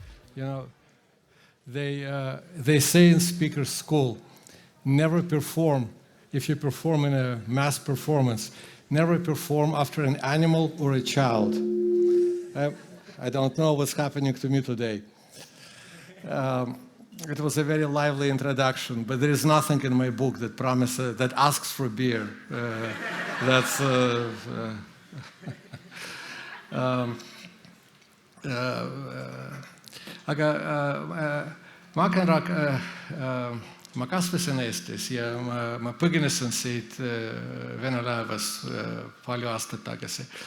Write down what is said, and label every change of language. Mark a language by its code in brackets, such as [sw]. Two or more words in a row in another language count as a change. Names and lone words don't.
[en] You know, they say in speaker school, never perform, if you perform in a mass performance, never perform after an animal or a child. I don't know what's happening to me today. It was a very lively introduction, but there is nothing in my book that promises, that asks for beer. [et] Aga ma kasvasin Eestis ja ma põgenesin siit Vene laevas palju aastaid tagasi.